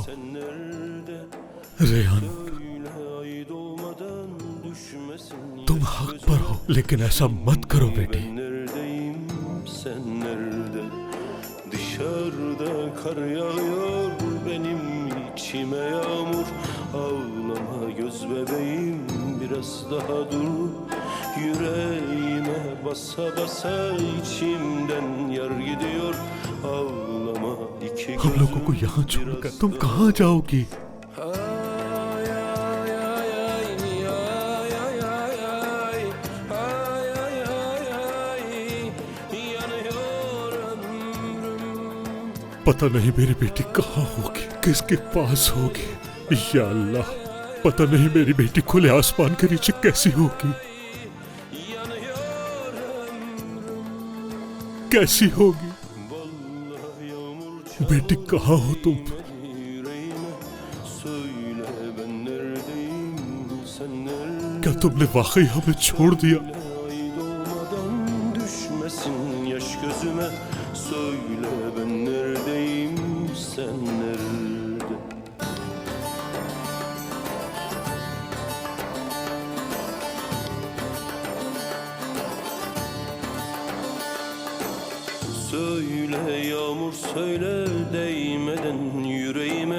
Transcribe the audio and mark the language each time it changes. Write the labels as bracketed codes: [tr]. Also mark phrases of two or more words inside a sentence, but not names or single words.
[hi] रेहान, तुम हक पर हो, लेकिन ऐसा मत करो बेटी। [tr] Dışarıda kar yağıyor, benim içime yağmur. Ağlama göz bebeğim, biraz daha dur. Yüreğime basa basa içimden yar gidiyor. Ağlama iki [hi] हम लोगों को यहाँ छोड़कर तुम कहाँ जाओगी? पता नहीं मेरी बेटी कहाँ होगी, किसके पास होगी। [ar] يا الله, [hi] पता नहीं मेरी बेटी खुले आसमान के नीचे कैसी होगी, कैसी होगी। बेटी कहाँ हो तुम? क्या तुमने वाकई हमें छोड़ दिया? [tr] düşmesin yaş gözüme. Söyle ben neredeyim, sen nerede? Söyle yağmur söyle değmeden yüreğime.